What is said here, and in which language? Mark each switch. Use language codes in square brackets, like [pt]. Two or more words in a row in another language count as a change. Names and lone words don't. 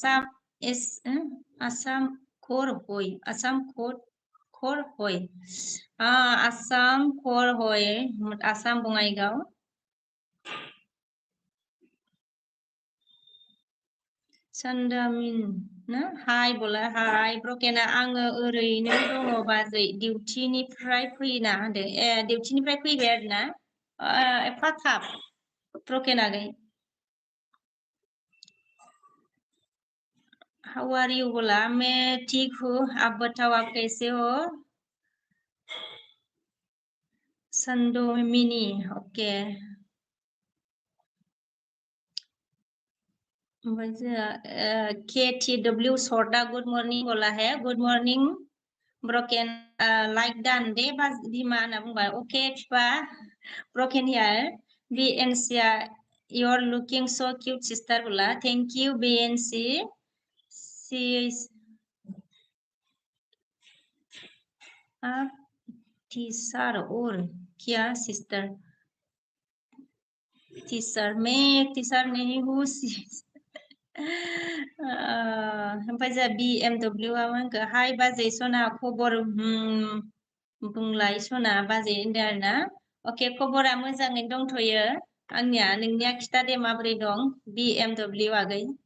[brx] आसाम खर हय आसाम बङाइगाव Sandamin ना हाय बोला हाय ब्रकेना आङो ओरैनो दङ बाजै डिउटिनिफ्राय फैना होनदों डिउटिनिफ्राय फैबाय आरोना एफा थाब ब्रकेना गई [en] how are you [hi] बोला मैं ठीक हूँ आप बताओ आप कैसे हो [brx] संदोमिनी ओके KTW शॉर्टा [en] good morning [hi] बोला है [en] good morning [brx] ब्रकेन लाइक दान दे बिमा होनना बुंबाय अके फिफा ब्रकेन हियार BNC [en] you're looking so cute sister [brx] बोला [en] thank you [brx] BNC [hi] आप टीचर और क्या सिस्टर टीचर मैं टीचर नहीं हूँ [brx] ओमफ्राय जोंहा BMW आ मा होनखो हाय बाजै सना खबर बुंलाय सना बाजै होनदों आरोना अके खबरा मोजाङै दंथ'यो आंनिया नोंनिया खिथादे माबोरै दं BMW आगै